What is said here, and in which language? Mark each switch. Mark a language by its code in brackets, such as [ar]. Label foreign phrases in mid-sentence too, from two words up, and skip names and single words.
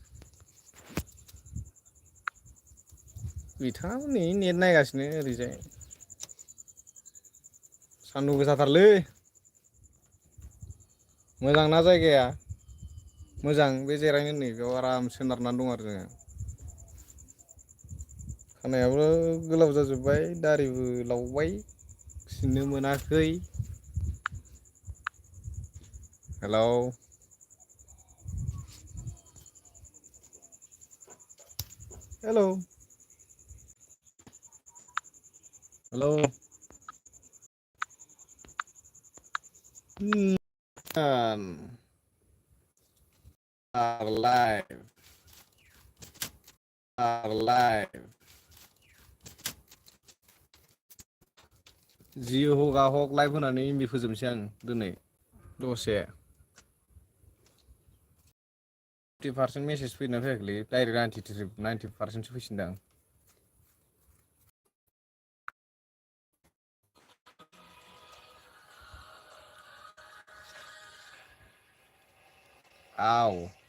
[brx] बिथाङाबो नै नेट नायगासिनो ओरैजाय सान्दुं गोसाथारलै मोजां ना जायगाया मोजां बे जिरायनो नै बेयाव आराम सोनारनानै दं आरो जोङो खानायाबो गोलाव जाजोब्बाय दारिबो लावबाय सिननो मोनाखै Hello. Hello. Hello. [en] Are live. Are live. [brx] जि हगा हक लाइभ होनानै एमबि फोजोबनोसै आं दिनै दसे 50% मेसेज फैदोंना फैयाखैलै डाइरेक्ट 90% फैसिनदां आव